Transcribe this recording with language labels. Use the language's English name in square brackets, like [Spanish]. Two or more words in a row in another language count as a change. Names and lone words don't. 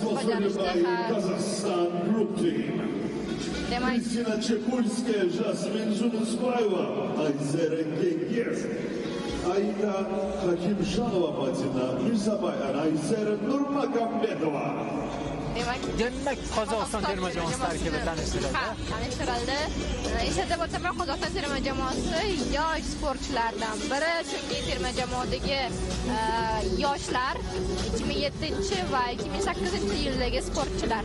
[English] Казахстан Group Team. [Uzbek] Demak, Кристина Чекульская, Жасмин Жунусбаева, Айзера Кенгес, Аида Хакимжанова Мадина, Мирзабаян, Айзера Нурмагомедова. Demak, Qozog'iston terma jamoasi tarkibi tanishtirildi. Tanishtirildi. Eslatib o'taman, Qozog'iston terma jamoasi yosh sportchilardan biri, chunki terma jamoadagi yoshlar 2007 va 2008-yildagi sportchilar.